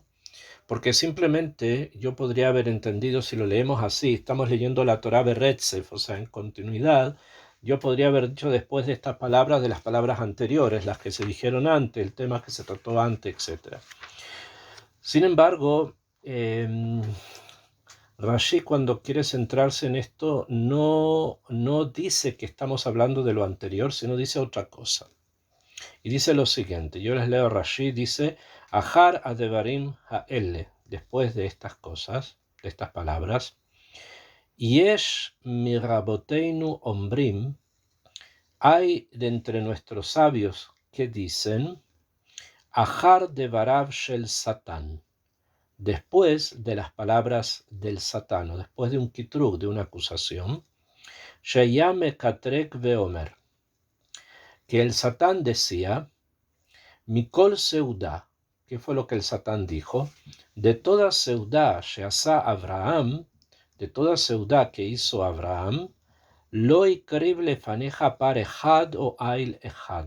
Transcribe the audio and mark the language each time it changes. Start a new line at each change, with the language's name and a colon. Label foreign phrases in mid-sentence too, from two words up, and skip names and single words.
Spanish: Porque simplemente yo podría haber entendido, si lo leemos así, estamos leyendo la
Hebrew: תורה ברצף,
Spanish: o sea, en continuidad, yo podría haber dicho después de estas palabras, de las palabras anteriores, las que se dijeron antes, el tema que se trató antes, etc. Sin embargo, Rashi, cuando quiere centrarse en esto, no dice que estamos hablando de lo anterior, sino dice otra cosa. Y dice lo siguiente, yo les leo Rashi, dice,
Hebrew: אחר הדברים האלה,
Spanish: después de estas cosas, de estas palabras,
Hebrew: יש מרבותינו אומרים,
Spanish: hay de entre nuestros sabios que dicen,
Hebrew: אחר דבריו של שטן,
Spanish: después de las palabras del Satán, o después de un kitrug, de una acusación,
Hebrew: שהיה מקטרג ואומר,
Spanish: que el Satán decía,
Hebrew: מכל סעודה,
Spanish: ¿qué fue lo que el Satán dijo? De toda
Hebrew: סעודה שעשה אברהם,
Spanish: de toda seudá que hizo Abraham,
Hebrew: לא הקריב לפניך פר אחד או איל אחד.